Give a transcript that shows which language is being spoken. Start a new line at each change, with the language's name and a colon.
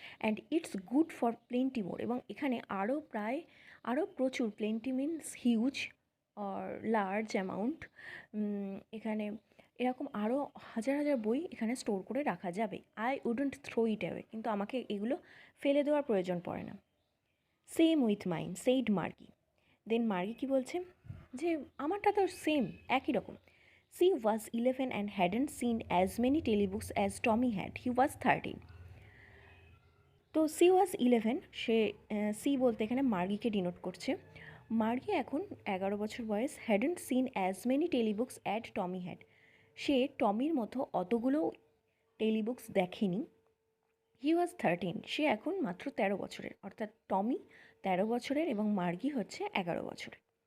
English: and it's good for plenty more,
Bangla: এবং এখানে আরও প্রচুর,
English: plenty means huge or large amount,
Bangla: এখানে এরকম আরও হাজার হাজার বই এখানে স্টোর করে রাখা যাবে।
English: I wouldn't throw it away,
Bangla: কিন্তু আমাকে এগুলো ফেলে দেওয়ার প্রয়োজন পড়ে না।
English: Same with mine said Margie.
Bangla: দেন মার্গি কী বলছে যে আমারটা তো সেম, একই রকম।
English: She was 11 and hadn't seen as many telebooks as Tommy had. He was 13.
Bangla: তো
English: she was 11,
Bangla: সে সি বলতে এখানে মার্গিকে ডিনোট করছে। মার্গি এখন 11 বছর বয়স,
English: hadn't seen as many telebooks as Tommy had,
Bangla: সে টমির মতো অতগুলো টেলিবুকস দেখেনি।
English: he was 13,
Bangla: সে এখন মাত্র 13 বছরের, অর্থাৎ টমি 13 বছরের এবং মার্গি হচ্ছে 11 বছরের।